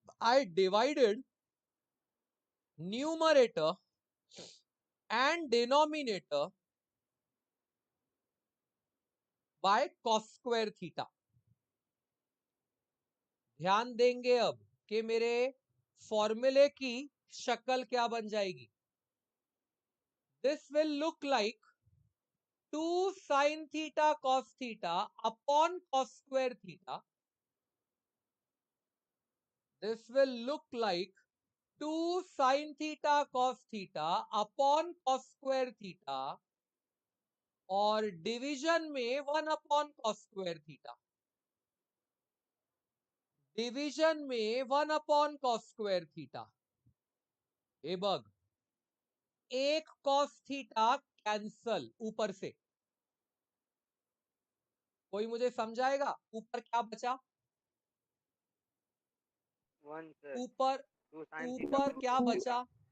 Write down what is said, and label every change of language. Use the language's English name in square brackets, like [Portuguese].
[English] I divided numerator and denominator by cos square theta. [Hindi] ध्यान देंगे अब कि मेरे फॉर्मूले की शक्ल क्या बन जाएगी। [English] This will look like 2 sin theta cos theta upon cos square theta. This will look like 2 sin theta cos theta upon cos square theta [Hindi] और डिवीजन में [English] 1 upon cos square theta, [Hindi] division में [English] 1 upon cos square theta। [Hindi] ए bug, एक cos theta cancel ऊपर से। कोई मुझे समझाएगा ऊपर क्या बचा? [English] One sir. [Hindi] ऊपर [English] Two sin theta. [Hindi] ऊपर क्या बचा?